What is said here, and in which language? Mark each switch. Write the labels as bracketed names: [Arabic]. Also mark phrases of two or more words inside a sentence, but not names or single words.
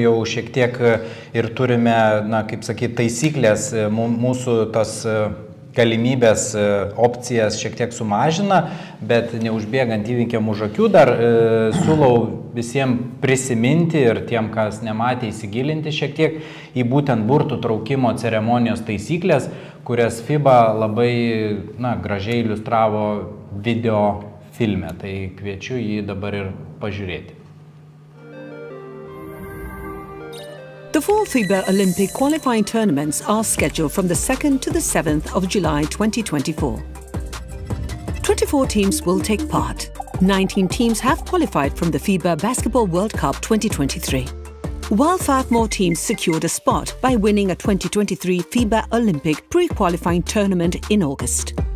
[Lithuanian] jau šiek tiek ir turime, na kaip sakyti, taisyklės, mūsų tas galimybės, opcijas šiek tiek sumažina, bet neužbėgant įvykiam už akių, dar siūlau visiems prisiminti ir tiem, kas nematė, įsigilinti šiek tiek į būtent burtų traukimo ceremonijos taisyklės, kurias FIBA labai gražiai iliustravo video filme. Tai kviečiu jį dabar ir pažiūrėti. [English] The 4 FIBA Olympic qualifying tournaments are scheduled from the 2nd to the 7th of July 2024. 24 teams will take part. 19 teams have qualified from the FIBA Basketball World Cup 2023, while 5 more teams secured a spot by winning a 2023 FIBA Olympic pre-qualifying tournament in August.